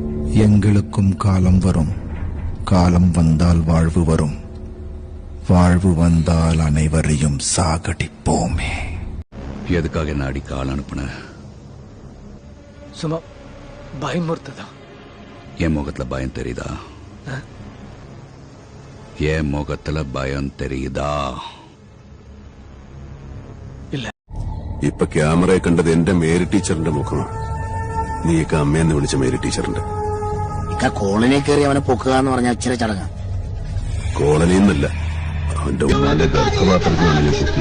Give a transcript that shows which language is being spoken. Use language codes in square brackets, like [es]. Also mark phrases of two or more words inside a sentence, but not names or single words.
[ta] எங்களுக்கும் காலம் வரும், காலம் வந்தால் வாழ்வு வரும், வாழ்வு வந்தால் அனைவரையும் சாகடிப்போமே. எதுக்காக என்ன அடிக்க ஆள் அனுப்புன? சும்மா பயமுறுத்ததா? என் முகத்துல பயம் தெரியுதா? என் முகத்துல பயம் தெரியுதா? [ml] ഇല്ല. ഇപ്പൊ ക്യാമറയെ കണ്ടത് എന്റെ മേരി ടീച്ചറിന്റെ മുഖമാണ്. നീയൊക്കെ അമ്മയെന്ന് വിളിച്ച മേരി ടീച്ചറിന്റെ. കോളനി കയറി അവനെ പൊക്കുക എന്ന് പറഞ്ഞ അച്ഛനെ ചടങ്ങ. കോളനിന്നല്ല, അവന്റെ ഗർഭപാത്രത്തിലാണ് ഞാൻ കുത്തി.